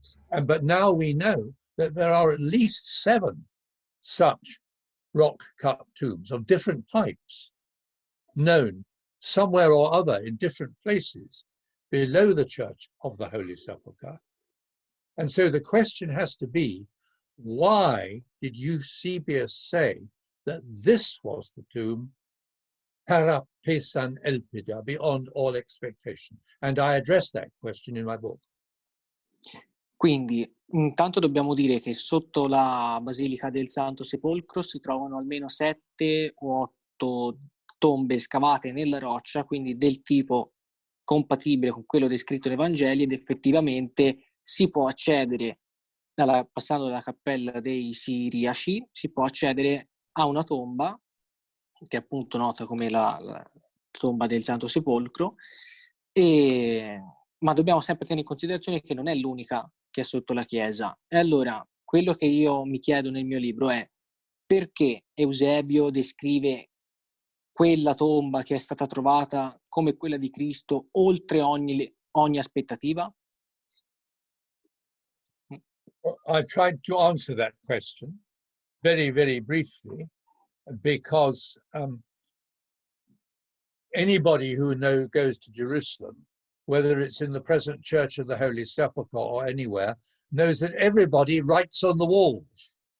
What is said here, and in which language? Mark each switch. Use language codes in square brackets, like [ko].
[en] But now we know that there are at least 7 such rock-cut tombs of different types known somewhere or other in different places below the Church of the Holy Sepulchre. And so the question has to be, why did Eusebius say that this was the tomb [el] parapesan elpida, [en] beyond all expectation? And I address that question in my book. [it] Quindi, intanto dobbiamo dire che sotto la Basilica del Santo Sepolcro si trovano almeno 7 o 8 tombe scavate nella roccia, quindi del tipo compatibile con quello descritto nei Vangeli, ed effettivamente si può accedere, passando dalla cappella dei Siriaci, si può accedere a una tomba, che è appunto nota come la tomba del Santo Sepolcro, ma dobbiamo sempre tenere in considerazione che non è l'unica che è sotto la chiesa. E allora, quello che io mi chiedo nel mio libro è: perché Eusebio descrive quella tomba che è stata trovata come quella di Cristo oltre ogni aspettativa? [en] I've tried to answer that question very, very briefly, because anybody who goes to Jerusalem, whether it's in the present Church of the Holy Sepulchre or anywhere, knows that everybody writes on the walls.